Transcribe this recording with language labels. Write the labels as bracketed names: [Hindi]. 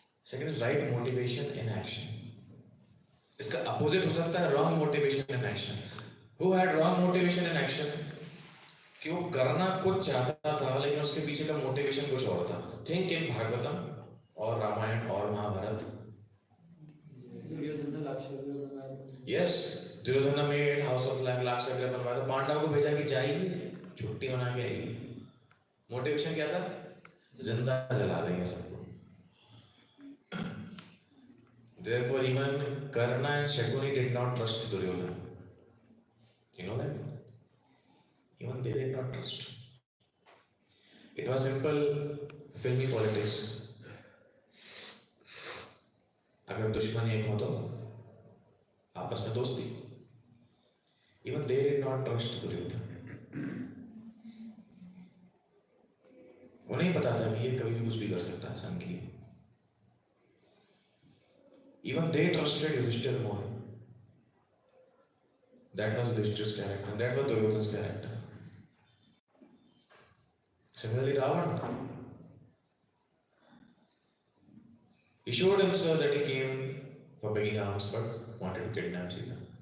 [English] Second is right motivation in action. [Hindi] इसका opposite हो सकता है [English] wrong motivation in action. Who had wrong motivation in action? [Hindi] कि वो करना कुछ चाहता था लेकिन उसके पीछे का मोटिवेशन कुछ और था. [English] Think in Bhagavatam और रामायण और महाभारत. [Hindi] Yes, दुर्योधन ने [English] made house of [Hindi] लाक्षागृह बनवाया था. पांडव को भेजा कि जाइए छुट्टी मना के आइए. मोटिवेशन क्या था? जिंदा जला देंगे सबको. [English] Therefore, even Karna and Shakuni did not trust Duryodhana. You know that? Even they did not trust. It was simple filmy politics. [Hindi] अगर दुश्मन एक हो तो आपस में दोस्ती. [English] Even they did not trust Duryodhana. [Hindi] उन्हें पता था कि ये कभी भी कुछ भी कर सकता है. संकी. [English] Even they trusted Yudhishthira more. That was Yudhishthira's character, and that was Duryodhana's character. Similarly, Ravana. He showed himself that he came for begging alms, but wanted to kidnap Sita.